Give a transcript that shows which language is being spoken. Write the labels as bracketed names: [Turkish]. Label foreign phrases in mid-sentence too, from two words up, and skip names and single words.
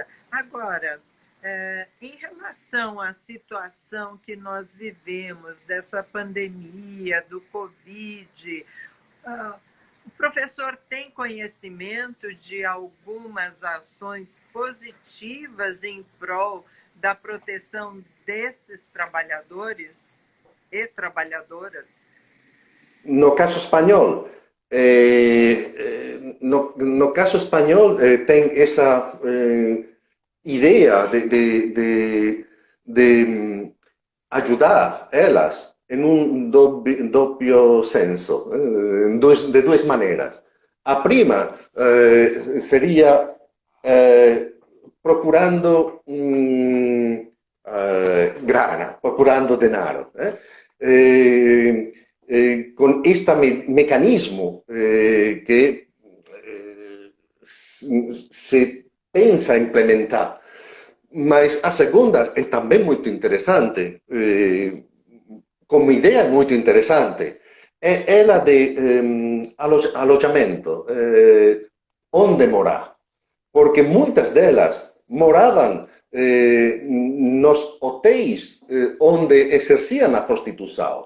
[Portuguese] Agora, em relação à situação que nós vivemos, dessa pandemia, do Covid, o professor tem conhecimento de algumas ações positivas em prol da proteção desses trabalhadores e trabalhadoras? No caso espanhol, no caso espanhol tem essa ideia de ajudar elas em um [Italian] doppio senso, [Portuguese] de duas maneiras. A prima seria procurando grana, procurando dinero. [Spanish] Con este mecanismo que se pensa implementar. [Portuguese] Mas a segunda é também muito interessante, como ideia é muito interessante, é ela de alojamento, onde morar. Porque muitas delas moravam nos hotéis onde exerciam a prostituição.